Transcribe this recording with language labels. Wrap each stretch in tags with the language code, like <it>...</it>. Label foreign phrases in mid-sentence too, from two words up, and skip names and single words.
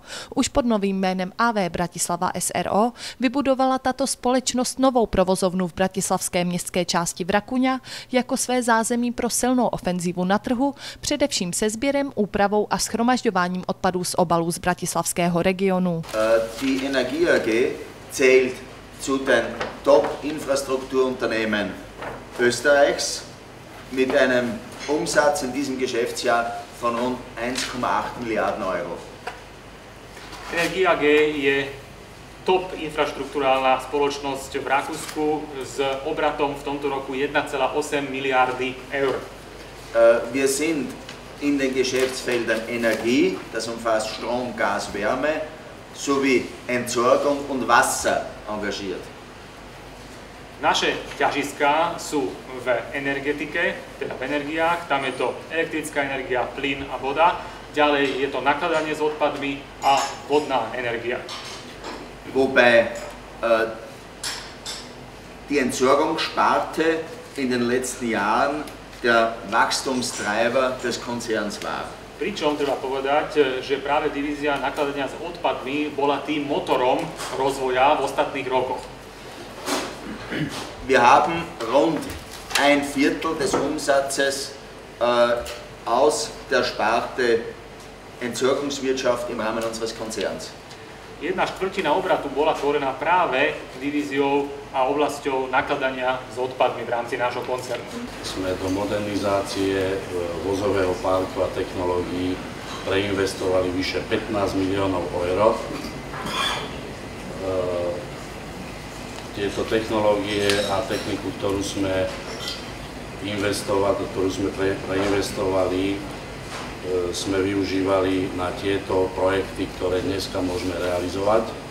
<cs>Už pod novým jménem AV Bratislava SRO vybudovala tato společnost novou provozovnu v bratislavské městské části Vrakuňa jako své zázemí pro silnou ofenzívu na trhu, především se sběrem, úpravou a shromažďováním odpadů z obalů z bratislavského regionu.</cs> <de>Die Energie AG zählt zu den Top-Infrastrukturunternehmen Österreichs mit einem Umsatz in diesem Geschäftsjahr von rund 1,8 Milliarden Euro.</de> <sk>Energie AG je top infraštruktúrálna spoločnosť v Rakúsku s obratom v tomto roku 1,8 miliardy eur.</sk> <de>Wir sind in den Geschäftsfeldern Energie, das umfasst Strom, Gas, Wärme, sowie Entsorgung und Wasser engagiert.</de> <sk>Naše ťažiská sú v energetike, teda v energiách, tam je to elektrická energia, plyn a voda, ďalej je to nakladanie s odpadmi a vodná energia.</sk> <de>Wobei die Entsorgungssparte in den letzten Jahren der Wachstumstreiber des Konzerns war.</de> <sk>Pričom treba povedať, že práve divízia nakladania s odpadmi bola tým motorom rozvoja v ostatných rokoch.</sk> <de>Wir haben rund 1/4 des Umsatzes aus der Sparte Entsorgungswirtschaft im Rahmen unseres Konzerns.</de> <sk>1/4 obratu bola tvorená práve divíziou a oblasťou nakladania s odpadmi v rámci nášho koncernu. Sme do modernizácie vozového parku a technológií preinvestovali vyše 15 miliónov eur. Tieto technológie a techniku, ktorú sme preinvestovali, sme využívali na tieto projekty, ktoré dneska môžeme realizovať.</sk>